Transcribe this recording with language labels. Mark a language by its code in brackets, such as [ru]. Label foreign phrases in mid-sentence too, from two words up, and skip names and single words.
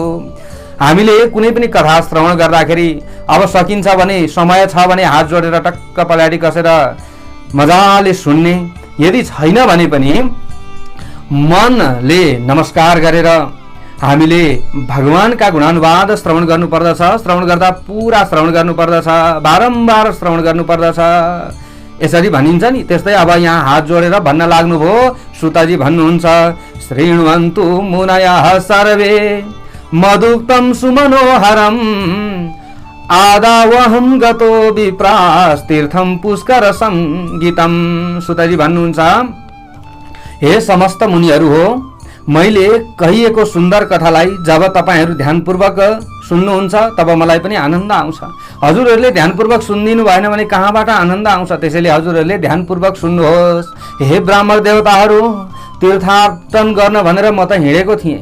[ne] हामीले कुनै पनि कथा श्रवण गर्दाखेरि अब सकिन्छ भने, समय छ भने हात जोडेर टक्क पछाडि कसेर मजाले सुन्ने, यदि छैन भने पनि मनले नमस्कार गरेर हामीले भगवानका गुणानुवाद श्रवण गर्नुपर्दछ। श्रवण गर्दा पुरा श्रवण गर्नुपर्दछ, बारम्बार श्रवण गर्नुपर्दछ, यसरी भनिन्छ नि। त्यस्तै अब यहाँ हात जोडेर भन्न लाग्नुभयो। सुतजी भन्नुहुन्छ, [sa] श्रृण्वन्तु मुनयः सर्वे मधुक्तं सुमनोहरं आदावहं गतो विप्रास्तीर्थं पुष्कर संगीतम। [ne] सुतजी भन्नुहुन्छ, हे समस्त मुनिहरू हो, मैले कहिएको सुन्दर कथालाई जब तपाईहरू ध्यानपूर्वक सुन्नुहुन्छ तब मलाई पनि आनन्द आउँछ। हजुरहरूले ध्यानपूर्वक सुनिदिनु भएन भने कहाँबाट आनन्द आउँछ? त्यसैले हजुरहरूले ध्यानपूर्वक सुन्नुहोस्। हे ब्राह्मण देवताहरू, तीर्थाटन गर्न भनेर म त हिँडेको थिएँ।